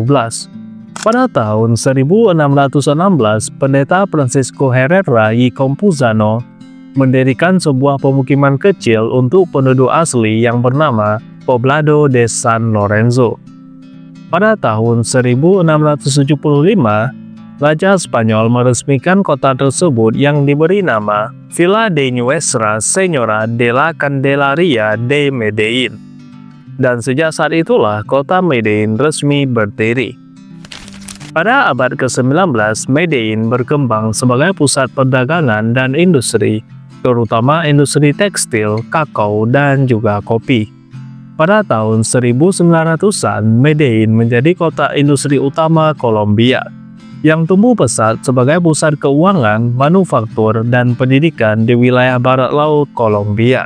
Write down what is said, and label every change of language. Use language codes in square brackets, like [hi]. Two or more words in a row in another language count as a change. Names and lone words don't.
[id] Pada tahun 1616, pendeta Francisco Herrera y Campuzano mendirikan sebuah pemukiman kecil untuk penduduk asli yang bernama Poblado de San Lorenzo. Pada tahun 1675, Raja Spanyol meresmikan kota tersebut yang diberi nama Villa de Nuestra Señora de la Candelaria de Medellin. Dan sejak saat itulah kota Medellin resmi berdiri. Pada abad ke-19, Medellin berkembang sebagai pusat perdagangan dan industri, terutama industri tekstil, kakao, dan juga kopi. Pada tahun 1900-an, Medellin menjadi kota industri utama Kolombia, yang tumbuh pesat sebagai pusat keuangan, manufaktur, dan pendidikan di wilayah barat laut Kolombia.